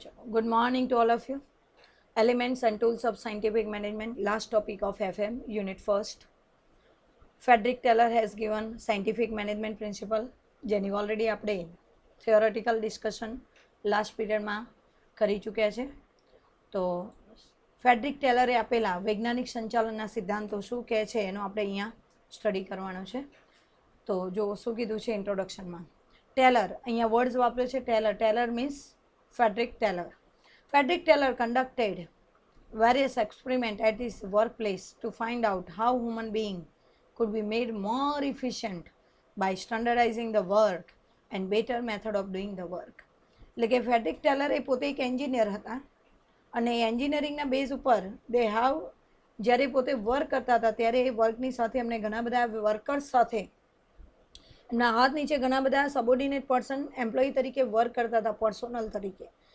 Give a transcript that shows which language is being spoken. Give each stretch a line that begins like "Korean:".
English: Good morning to all of you. Elements and tools of scientific management, last topic of FM, unit first. Frederick Taylor has given scientific management principle,
Gujarati: જેની already આપણે theoretical discussion last પીરિયડમાં કરી ચૂક્યા છે. તો Frederick ટેલરે આપેલા વૈજ્ઞાનિક સંચાલનના સિદ્ધાંતો શું કહે છે એનો આપણે અહીંયા સ્ટડી કરવાનો છે. તો જો શું કીધું છે ઇન્ટ્રોડક્શનમાં, ટેલર, અહીંયા વર્ડ્સ વાપર્યો છે Taylor.
English: Taylor means Frederick Taylor. Frederick Taylor conducted various experiments at his workplace to find out how human beings could be made more efficient by standardizing the work and better method of doing the work.
Gujarati: એટલે કે Frederick Taylor એ પોતે એક engineer હતા અને એન્જિનિયરિંગના base ઉપર દે હાવ જ્યારે પોતે વર્ક કરતા હતા ત્યારે એ વર્કની સાથે એમને ઘણા બધા વર્કર્સ સાથે એમના હાથ નીચે ઘણા બધા સબોર્ડિનેટ પર્સન એમ્પ્લોયી તરીકે વર્ક કરતા હતા, પર્સોનલ તરીકે.